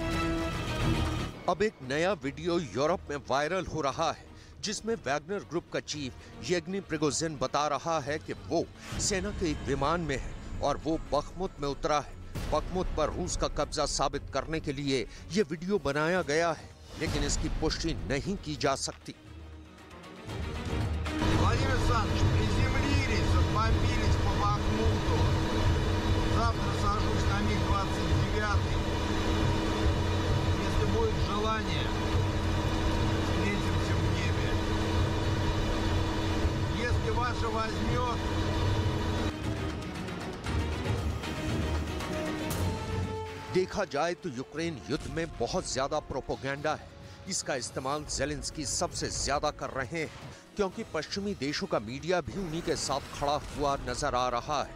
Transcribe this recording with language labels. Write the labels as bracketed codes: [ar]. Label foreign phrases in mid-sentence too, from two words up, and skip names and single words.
[hi] अब एक नया वीडियो यूरोप में वायरल हो रहा है, जिसमें वैगनर ग्रुप का चीफ येवगेनी प्रिगोजिन बता रहा है कि वो सेना के एक विमान में है और वो बखमुत में उतरा है। बखमुत पर रूस का कब्जा साबित करने के लिए ये वीडियो बनाया गया है, लेकिन इसकी पुष्टि नहीं की जा सकती। [ru] Завтра сажусь на МиГ-29. Если будет желание, встретимся в небе. Если ваше возьмет... [hi] देखा जाए तो यूक्रेन युद्ध में बहुत ज्यादा प्रोपेगेंडा है। इसका इस्तेमाल ज़ेलेंस्की सबसे ज्यादा कर रहे हैं, क्योंकि पश्चिमी देशों का मीडिया भी उन्हीं के साथ खड़ा हुआ नजर आ रहा है।